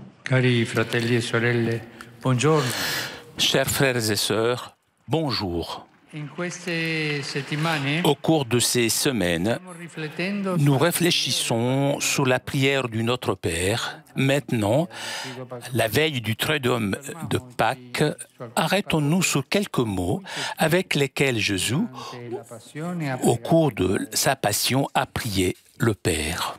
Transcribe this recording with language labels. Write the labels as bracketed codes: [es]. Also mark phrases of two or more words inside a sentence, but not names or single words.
[it] Cari fratelli e sorelle, buongiorno. [fr] Chers frères et sœurs, bonjour. [it] In queste settimane [fr] Au cours de ces semaines, [it] stiamo riflettendo [fr] nous réfléchissons sur la prière du Notre Père. Maintenant, la veille du Triduum de Pâques, arrêtons-nous sur quelques mots avec lesquels Jésus, au cours de sa passion, a prié le Père.